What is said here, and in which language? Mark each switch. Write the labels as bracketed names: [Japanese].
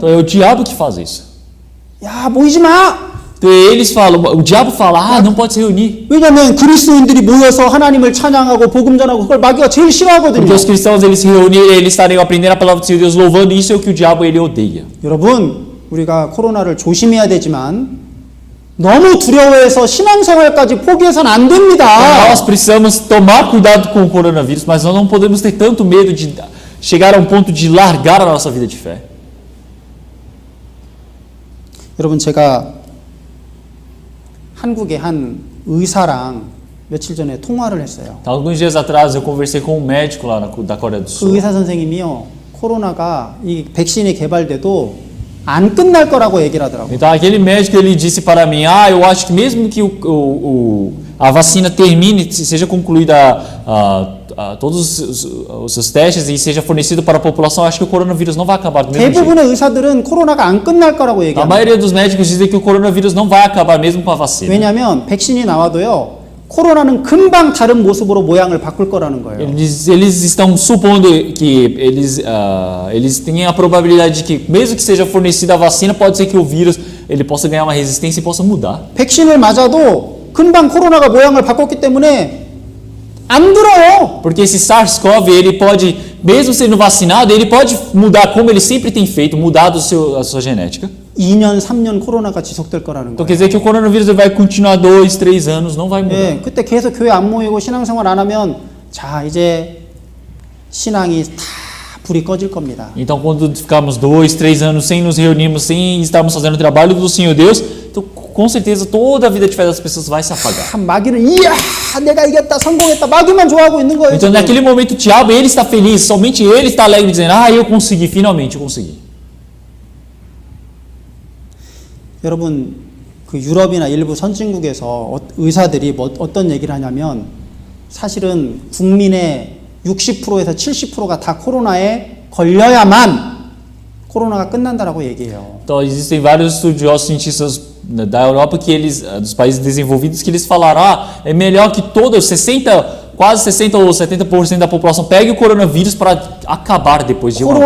[Portuguese] Então é o diabo que faz isso. [Korean] 야 모이지 마. [Portuguese] Então eles falam, o diabo fala, não pode se reunir. [Korean] 왜냐하면 그리스도인들이 모여서 하나님을 찬양하고 복음 전하고 그걸 마귀가 제일 싫어하거든요. [Portuguese] Porque os cristãos eles se reunirem, eles estarem aprendendo a palavra do Senhor Deus, louvando, isso é o que o diabo ele odeia. [Korean] 여러분 우리가 코로나를 조심해야 되지만 너무 두려워해서 신앙생활까지 포기해서는 안 됩니다. [Portuguese] Nós precisamos tomar cuidado com o coronavírus, mas nós não podemos ter tanto medo de chegar a um ponto de largar a nossa vida de fé. [Korean] 여러분 제가 한국의 한 의사랑 며칠 전에 통화를 했어요. [Portuguese] Então, alguns dias atrás eu conversei com um médico lá da Coreia do [Korean] 그 [Portuguese] Sul. [Korean] 의사 선생님이요 코로나가 이 백신이 개발돼도 안 끝날 거라고 얘기를 하더라고요. [Portuguese] Então aquele médico ele disse para mim, eu acho que mesmo que a vacina termine, seja concluída todos os seus testes e seja fornecido para a população, acho que o coronavírus não vai acabar do mesmo jeito. [Korean] 대부분의 의사들은 코로나가 안 끝날 거라고 [Portuguese] A [Korean] 얘기합니다. [Portuguese] maioria dos médicos dizem que o coronavírus não vai acabar mesmo com a vacina. [Korean] 왜냐하면 백신이 나와도요, 코로나는 금방 다른 모습으로 모양을 바꿀 거라는 거예요. [Portuguese] Eles estão supondo que eles têm a probabilidade de que, mesmo que seja fornecida a vacina, pode ser que o vírus ele possa ganhar uma resistência e possa mudar. [Korean] 백신을 맞아도 금방 코로나가 모양을 바꿨기 때문에 안 들어요. [Portuguese] Porque esse SARS-CoV, ele pode, mesmo sendo vacinado, ele pode mudar como ele sempre tem feito, mudar a sua genética. [Korean] 2년, 3년 코로나가 지속될 거라는 [Portuguese] Então [Korean] 거예요. [Portuguese] quer dizer que o coronavírus ele vai continuar 2, 3 anos, não vai mudar. [Korean] 예, 그때 계속 교회 안 모이고 신앙생활 안 하면 자 이제 신앙이 다 불이 꺼질 겁니다. [Portuguese] Então quando ficarmos 2, 3 anos sem nos reunirmos, sem estarmos fazendo o trabalho do Senhor Deus, então, com certeza toda a vida de fé das pessoas vai se apagar. [Korean] 마귀는 이야 내가 이겼다 성공했다 마귀만 좋아하고 있는 거예요. [Portuguese] Então [Korean] 지금. [Portuguese] naquele momento o diabo ele está feliz, somente ele está alegre dizendo, eu consegui, finalmente eu consegui. [Korean] 여러분 그 유럽이나 일부 선진국에서 의사들이 어떤 얘기를 하냐면 사실은 국민의 60%에서 70%가 다 코로나에 걸려야만 코로나가 끝난다라고 얘기해요. [Portuguese] Então existem vários estudiosos cientistas da Europa que eles, dos países desenvolvidos, que eles falaram, é melhor que quase 60 ou 70% da população pegue o coronavírus para acabar depois de uma vez.